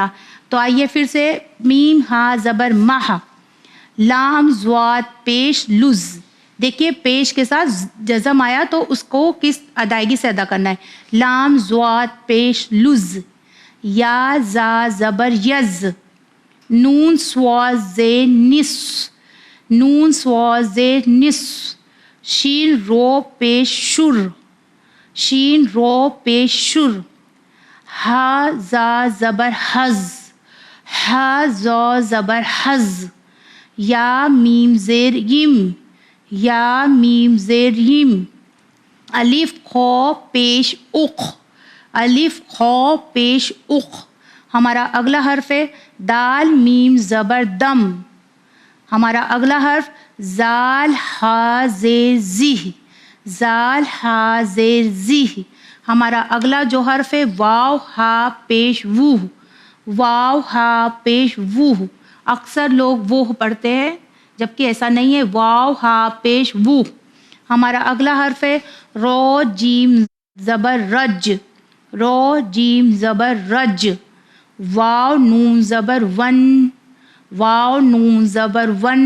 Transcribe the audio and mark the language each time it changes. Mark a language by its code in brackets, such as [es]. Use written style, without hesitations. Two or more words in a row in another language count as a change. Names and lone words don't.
[ur] تو آئیے پھر سے میم ہا زبر مہ، لام زواد پیش لز۔ دیکھیے پیش کے ساتھ جزم آیا تو اس کو کس ادائیگی سے ادا کرنا ہے، لام زواد پیش لز۔ یا زا زبر یز، نون سوا زے نس، نون سوا زے نس۔ شین رو پیش شر، شین رو پیش شر۔ ہا زا زبر حز، ہا زا زبر حز۔ یا میم زیر یم، یا میم زیر یم۔ الف خو پیش اخ، الف خو پیش اخ۔ ہمارا اگلا حرف ہے دال میم زبر دم، ہمارا اگلا حرف زال ہا زیر زی، زال ہا زیر زی۔ ہمارا اگلا جو حرف ہے واو ہا پیش وو، واو ہا پیش وو۔ اکثر لوگ وہ پڑھتے ہیں جبکہ ایسا نہیں ہے، واو ہا پیش وو۔ ہمارا اگلا حرف ہے رو جیم زبر رج، رو جیم زبر رج۔ واو نون زبر ون، واو نون زبر ون۔